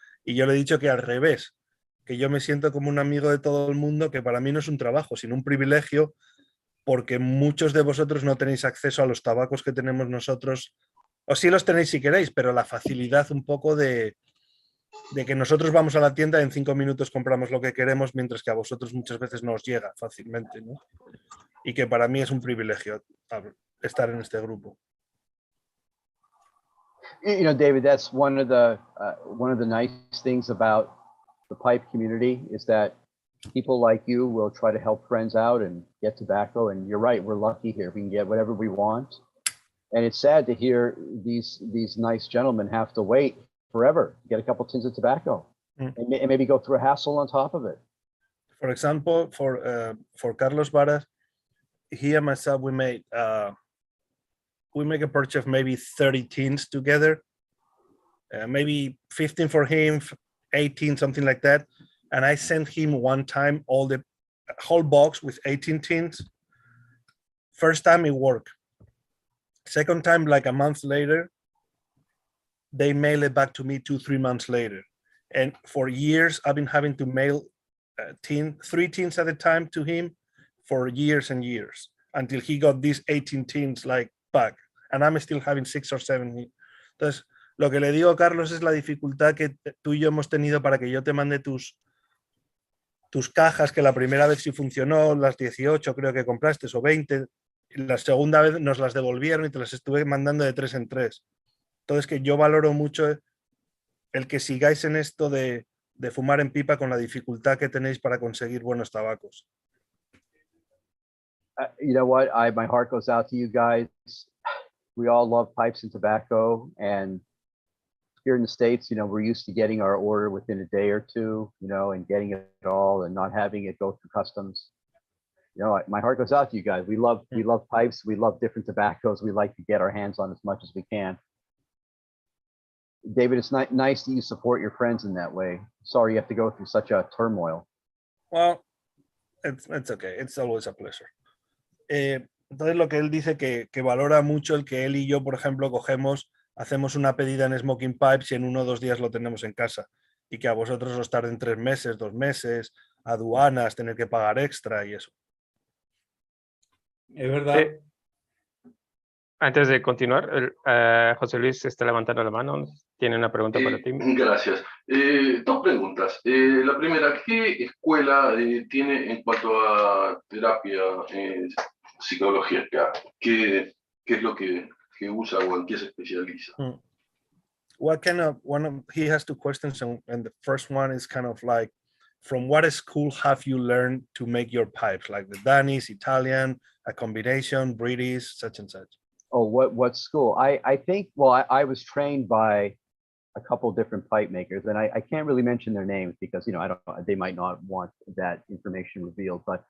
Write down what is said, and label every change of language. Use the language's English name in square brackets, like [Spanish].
[Spanish] Y yo le he dicho que al revés, que yo me siento como un amigo de todo el mundo, que para mí no es un trabajo, sino un privilegio, porque muchos de vosotros no tenéis acceso a los tabacos que tenemos nosotros, o sí los tenéis si queréis, pero la facilidad un poco de que nosotros vamos a la tienda, en 5 minutos compramos lo que queremos, mientras que a vosotros muchas veces no os llega fácilmente, ¿no? Y que para mí es un privilegio estar en este grupo. [English] You know, David, that's one of the nice things about the pipe community is that people like you will try to help friends out and get tobacco. And you're right, we're lucky here. We can get whatever we want. And it's sad to hear these nice gentlemen have to wait forever, get a couple tins of tobacco, and maybe go through a hassle on top of it. For example, for Carlos Varas, he and myself, we make a purchase of maybe 30 tins together, maybe 15 for him, 18, something like that. And I sent him one time the whole box with 18 tins. First time it worked. Second time, like a month later, they mail it back to me 2-3 months later. And for years, I've been having to mail 3 tins at a time to him for years and years until he got these 18 tins like back. And I'm still having 6 or 7. [Spanish] Entonces, lo que le digo a Carlos es la dificultad que tú y yo hemos tenido para que yo te mande tus cajas, que la primera vez sí funcionó, las 18 creo que compraste, o 20. La segunda vez nos las devolvieron y te las estuve mandando de 3 en 3. Entonces, que yo valoro mucho el que sigáis en esto de fumar en pipa con la dificultad que tenéis para conseguir buenos tabacos. [English] You know what? My heart goes out to you guys. We all love pipes and tobacco, and here in the States, you know, we're used to getting our order within a day or two, you know, and getting it all and not having it go through customs. You know, my heart goes out to you guys. We love pipes. We love different tobaccos. We like to get our hands on as much as we can. David, it's nice that you support your friends in that way. Sorry you have to go through such a turmoil. Well, it's okay. It's always a pleasure. [Spanish] Entonces lo que él dice que valora mucho el que él y yo, por ejemplo, hacemos una pedida en Smoking Pipes y en 1 o 2 días lo tenemos en casa. Y que a vosotros os tarden 3 meses, 2 meses, aduanas, tener que pagar extra y eso. Es verdad. Antes de continuar, José Luis está levantando la mano. Tiene una pregunta para ti. Gracias. 2 preguntas. La primera, ¿qué escuela tiene en cuanto a terapia psicológica? ¿Qué es lo que usa o en qué se especializa? [English] What kind of he has 2 questions, and the first one is kind of like, from what school have you learned to make your pipes, like the Danish, Italian, a combination, British, such and such? Oh, what school? I think, well, I was trained by a couple different pipe makers, and I can't really mention their names because, you know, I don't know, they might not want that information revealed.